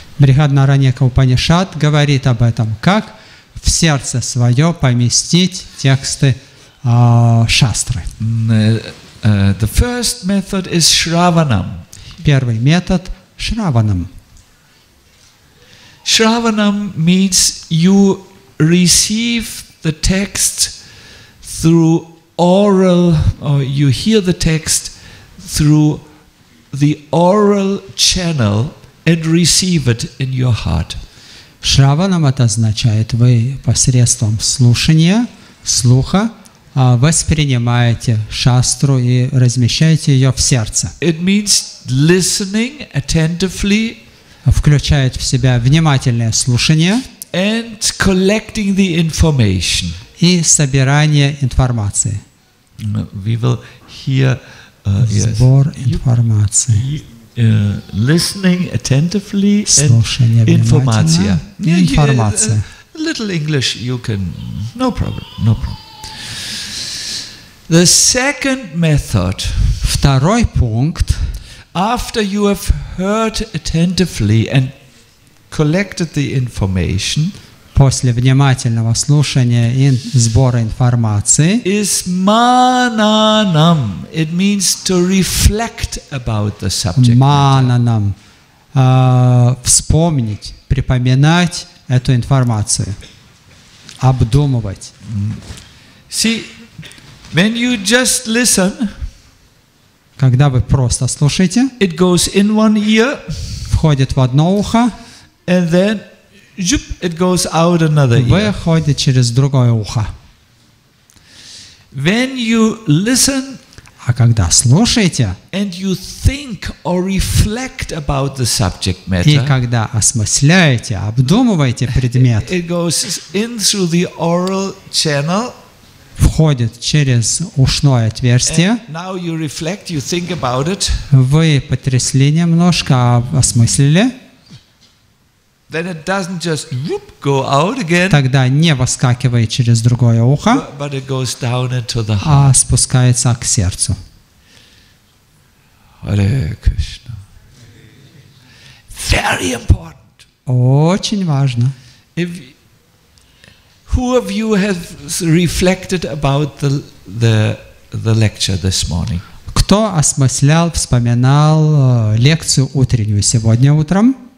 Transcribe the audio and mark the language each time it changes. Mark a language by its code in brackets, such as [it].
[ru] Брихадараньяка Упанишад говорит об этом, как в сердце свое поместить тексты шастры. [en] The first method is Shravanam. [ru] Первый метод – Shravanam. [en] Shravanam means you receive the text through oral, or you hear the text through the oral channel and receive it in your heart. [ru] Шраванам это означает, вы посредством слушания, слуха, воспринимаете шастру и размещаете ее в сердце. [en] It means listening attentively, [ru] включает в себя внимательное слушание [en] and collecting the information. [ru] И собирание информации. [en] We will hear [ru] сбор информации. [en] Listening attentively [ru] слушание [en] and information. [ru] Информация. [en] Little English you can, no problem, no problem. The second method. [ru] Второй пункт. [en] After you have heard attentively and collected the information, [ru] после внимательного слушания и сбора информации, [en] is mananam. It means to reflect about the subject. [ru] Мананам. Вспомнить, припоминать эту информацию, обдумывать. [en] See, when you just listen, [ru] когда вы просто слушаете, [en] it goes in one ear, [ru] входит в одно ухо, [en] and then it goes out another ear. [ru] выходит через другое ухо. [en] When you listen [ru] А когда слушаете, [en] and you think or reflect about the subject [ru] и [en] matter, [ru] когда осмысляете, обдумываете предмет, [en] it goes in through the oral channel. [ru] входит через ушное отверстие, [en] And now you reflect, you think about it. [ru] вы потрясли немножко, осмыслили, [en] Then it doesn't just go out again, [ru] тогда не выскакивает через другое ухо, [en] but it goes down into the heart. [ru] а спускается к сердцу. [en] Hare Krishna. Very important. [ru] Очень важно. [en] Who of you has reflected about the lecture this morning? [ru] Кто осмыслял, вспоминал лекцию утреннюю сегодня утром?